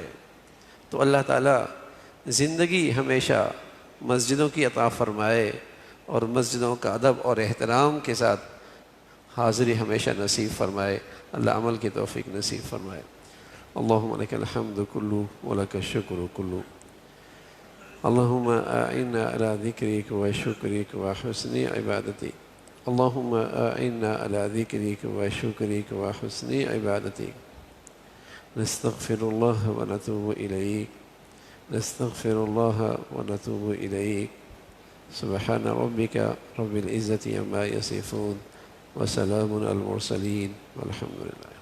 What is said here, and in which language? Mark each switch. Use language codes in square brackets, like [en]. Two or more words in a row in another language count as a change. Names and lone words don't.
[ur] تو اللہ تعالیٰ زندگی ہمیشہ مسجدوں کی عطا فرمائے، اور مسجدوں کا ادب اور احترام کے ساتھ حاضری ہمیشہ نصیب فرمائے، اللہ عمل کی توفیق نصیب فرمائے۔ [ar] اللہم لک الحمد کلو ولک الشکر کلو، اللہم اعنا علی ذکرک و شکرک و حسن عبادتی، اللہم اعنا علی ذکرک و شکرک و حسن عبادتی، نستغفر اللہ و نتوب الیک، نستغفر اللہ و نتوب الیک، سبحان ربک رب العزة عما یصفون وسلام علی المرسلین والحمد للہ۔